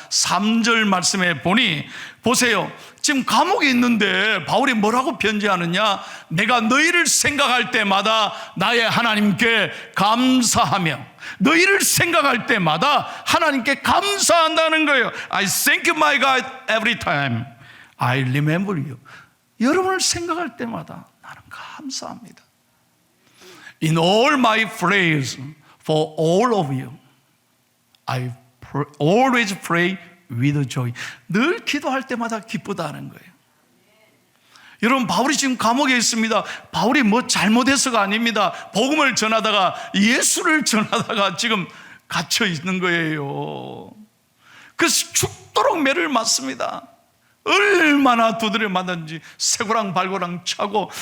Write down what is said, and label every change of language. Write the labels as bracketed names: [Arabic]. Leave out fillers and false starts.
[Korean] 3절 말씀에 보니, 보세요, 지금 감옥에 있는데 바울이 뭐라고 편지하느냐? 내가 너희를 생각할 때마다 나의 하나님께 감사하며, 너희를 생각할 때마다 하나님께 감사한다는 거예요. [English] I thank my God every time I remember you. [Korean] 여러분을 생각할 때마다 나는 감사합니다. [English] In all my prayers for all of you, I always pray with joy. [Korean] 늘 기도할 때마다 기쁘다는 거예요. 여러분, 바울이 지금 감옥에 있습니다. 바울이 뭐 잘못해서가 아닙니다. 복음을 전하다가, 예수를 전하다가 지금 갇혀 있는 거예요. 그래서 죽도록 매를 맞습니다. 얼마나 두드려 맞았는지 쇠고랑 발고랑 차고.